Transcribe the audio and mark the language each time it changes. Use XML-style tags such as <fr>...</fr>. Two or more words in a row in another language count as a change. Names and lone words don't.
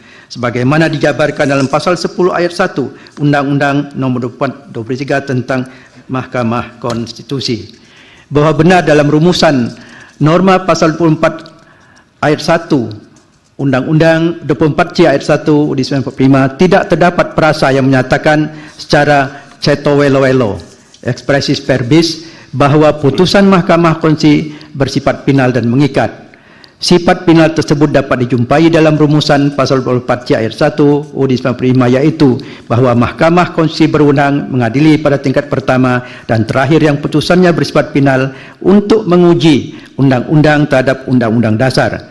<id>Sebagaimana dijabarkan dalam pasal 10 ayat 1 Undang-Undang Nomor 23 tentang Mahkamah Konstitusi. Bahwa benar dalam rumusan norma pasal 24 ayat 1 Undang-Undang 24C ayat 1 UUD 1945 tidak terdapat frasa yang menyatakan secara</id> <jv>ceto welo-welo</jv> <la>expressis verbis</la> <id>bahwa putusan Mahkamah Konstitusi bersifat final dan mengikat. Sifat final tersebut dapat dijumpai dalam rumusan pasal 24C ayat 1 UUD 1945, yaitu bahwa Mahkamah Konstitusi berwenang mengadili pada tingkat pertama dan terakhir yang putusannya bersifat final untuk menguji undang-undang terhadap undang-undang dasar.</id>